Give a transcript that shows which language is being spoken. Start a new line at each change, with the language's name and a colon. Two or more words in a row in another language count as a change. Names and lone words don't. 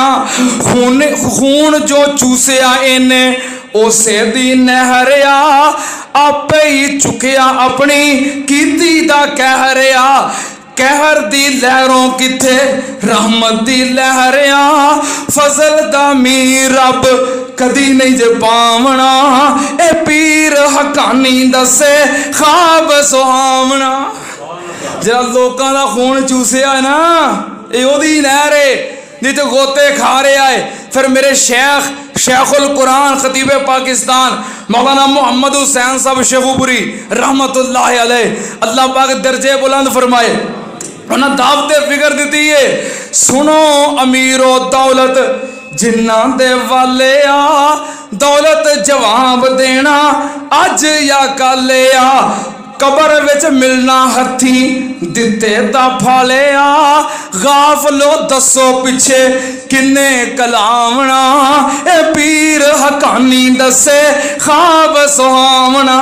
Punjabi: خون جو چوسیا اینے اسے دی نہریا آپے ہی چکیا اپنی کیتی دا قہریا قہر دی لہروں کتھے رحمت دی لہریا فضل دا میر رب کدی نہیں جے پاونا اے پیر حقانی دسے خواب سہاونا. ذرا لوکاں دا خون چوسیا ہے نا یہ اودی نہر ہے جتھے غوطے کھا رہا ہے. پھر میرے شیخ القرآن خطیب پاکستان مولانا محمد حسین صاحب شیخوپوری
Arabic: رحمة الله عليه
Punjabi: अल्लाह پاک درجے بلند فرمائے انہیں دعوتِ فکر دی ہے سنو امیرو دولت جنہاں دے والے آ دولت جواب دینا اج یا کل آ قبر وچ ملنا ہتھی دتے دا پھالے آ غافلو دسو پچھے کنے کلاونا اے پیر حقانی دسے خواب سہاونا.